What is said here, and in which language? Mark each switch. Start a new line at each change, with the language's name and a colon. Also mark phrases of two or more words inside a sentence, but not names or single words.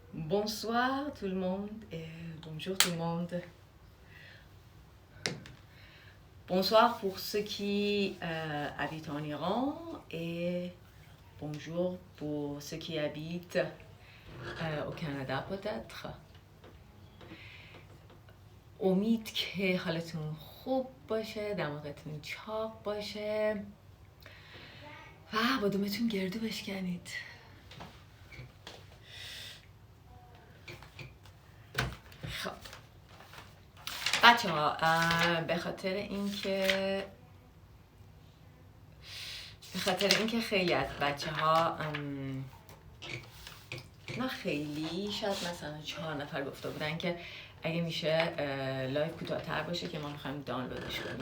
French: Bonsoir tout le monde et bonjour tout le monde. Bonsoir pour ceux qui habitent en Iran et bonjour pour ceux qui habitent au Canada peut-être.
Persian: امید که حالتون خوب باشه، دماغتون چاق باشه و بادومتون گردو بشکنید. خب بچه ها، به خاطر اینکه خیلی از بچه ها نه خیلی، شاید مثلا 4 نفر گفته بودن که اگه میشه لایو کوتاه‌تر باشه که ما میخوایم دانلودش کنیم.